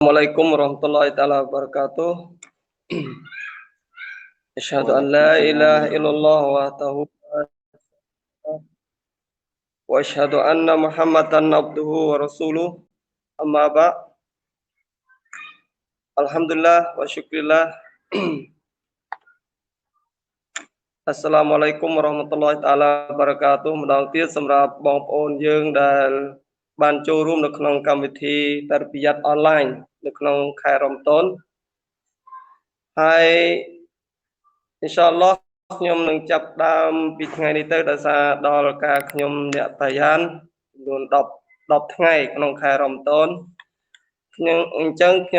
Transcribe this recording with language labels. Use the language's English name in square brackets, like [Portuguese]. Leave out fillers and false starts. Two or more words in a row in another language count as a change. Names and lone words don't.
[Arabic] السلام عليكم ورحمة الله تعالى وبركاته أشهد أن لا إله إلا الله وحده وأشهد أن محمدا عبده ورسوله. أما بعد'. الحمد لله والشكر لله. السلام عليكم ورحمة الله تعالى وبركاته. [Khmer] ម្ដងទៀតសម្រាប់បងប្អូនយើងដែលបានចូលរួមនៅក្នុងកម្មវិធីតរពិយ័តអនឡាញនៅក្នុងខែរ៉ម៉ាដនហើយ [Arabic] إن شاء الله [Khmer] ខ្ញុំនឹងចាប់ផ្ដើ មពីថ្ងៃនេះទៅដោយសារដល់ការខ្ញុំអ្នកតាយ៉ានចំនួន10ថ្ងៃក្នុងខែរ៉ម៉ាដនខ្ញុំអញ្ចឹងខ្ញុំ